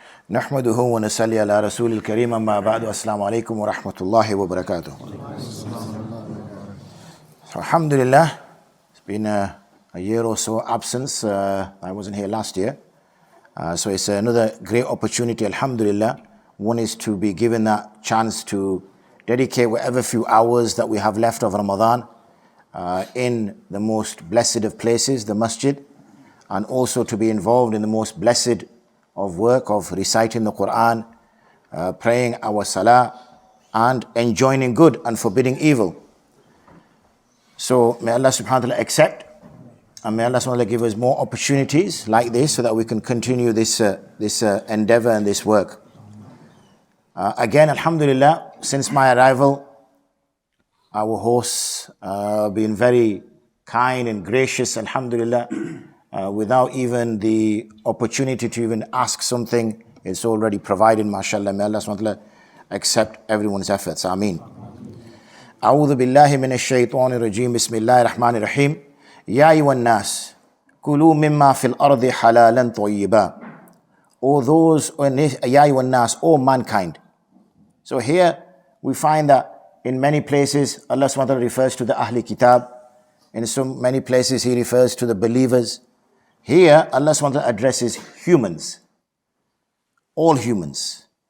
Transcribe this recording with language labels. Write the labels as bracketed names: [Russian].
[Arabic] نحمده ونصلي على رسول الكريم أما بعد السلام عليكم ورحمة الله وبركاته. [English] So, alhamdulillah, it's been a year or so absence. I wasn't here last year. So it's another great opportunity, alhamdulillah. One is to be given that chance to dedicate whatever few hours that we have left of Ramadan in the most blessed of places, the masjid, and also to be involved in the most blessed of work of reciting the Quran, praying our salah, and enjoining good and forbidding evil. So may Allah subhanahu wa ta'ala accept, and may Allah subhanahu wa ta'ala give us more opportunities like this so that we can continue this endeavor and this work. Again, alhamdulillah, since my arrival, our hosts been very kind and gracious, alhamdulillah. Without even the opportunity to even ask something, it's already provided, mashallah. May Allah subhanahu wa ta'ala accept everyone's efforts. Ameen. [Arabic] أعوذ بالله من الشيطان الرجيم بسم الله الرحمن الرحيم يا أيها الناس كلوا مما في الأرض حلالا طيبا. [English] O those, [Arabic] يا أيها الناس, [English] O mankind. So here we find that in many places Allah subhanahu wa ta'ala refers to the Ahli Kitab. In so many places He refers to the believers. Here, Allah subhanahu wa ta'ala addresses humans, all humans.